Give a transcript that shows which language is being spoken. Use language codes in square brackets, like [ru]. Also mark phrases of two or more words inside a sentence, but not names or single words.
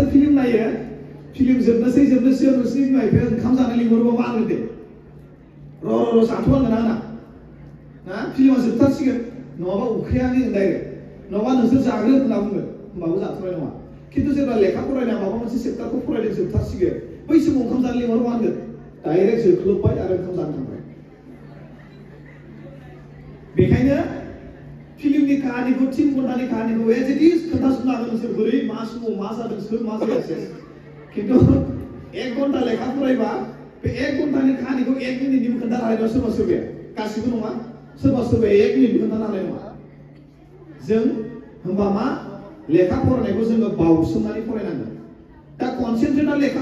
[brx] फिल्म नायो फिल्म जोबनोसै नोंसोरनि बिमा बिफाया ओंखाम जानो लिंहरोबा मा होनो दे र' जाथ'वांगोन आंना ना फिल्मा जोबथारसिगोन नङाबा उखैयानो डाइरेक्ट नङाबा नोंसोर जाग्रो होनना बुङो होमबाबो जाथ'नाय नङा खिन्थु जेब्ला लेखा फरायनाय माबा मोनसे सेप्टारखौ फरायदों जोबथारसिगोन बै समाव ओंखाम जानो लिंहरोबा होनगोन डाइरेक्ट जोख्लोबबाय आरो ओंखाम जानो थांबाय बेखायनो फिल्मनि काहानिखौ 3 घन्टानि काहानिखौ [en] as it is [brx] खोन्थाजोबनो हागोन नोंसोर बोरै मा समाव मा जादों सोर मा जायासै खिन्थु 1 घन्टा लेखा फरायबा बे 1 घन्टानि काहानिखौ 1 मिनिटनिबो खोन्थानो हानाय नङा सोरबा सोरबाया गासिबो नङा सोरबा सोरबाया 1 मिनिटबो खोन्थानो हानाय नङा जों होमबा मा लेखा फरायनायखौ जोङो बावसोमनानै फरायनांगोन दा कनसेन्ट्रेटआ लेखा